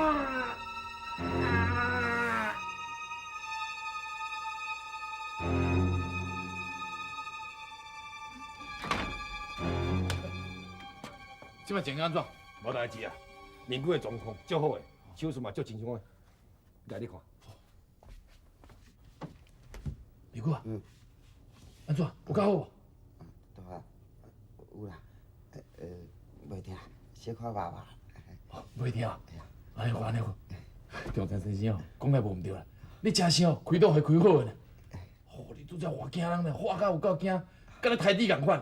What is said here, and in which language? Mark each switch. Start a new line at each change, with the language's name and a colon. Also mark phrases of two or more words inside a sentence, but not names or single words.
Min Nan Chinese: 即摆情况安怎？无代志啊，明姑的状况足好的，手术嘛足正常的，来你看。明姑啊，安怎？有较好无？对啊，有啦，袂痛，小可麻麻。袂痛。安尼好，安尼好。中山先生哦，讲来无毋对啦，你真是哦，开刀会开好的呢。哦，你拄则活惊人呢，活甲有够惊，敢咧胎底共款的。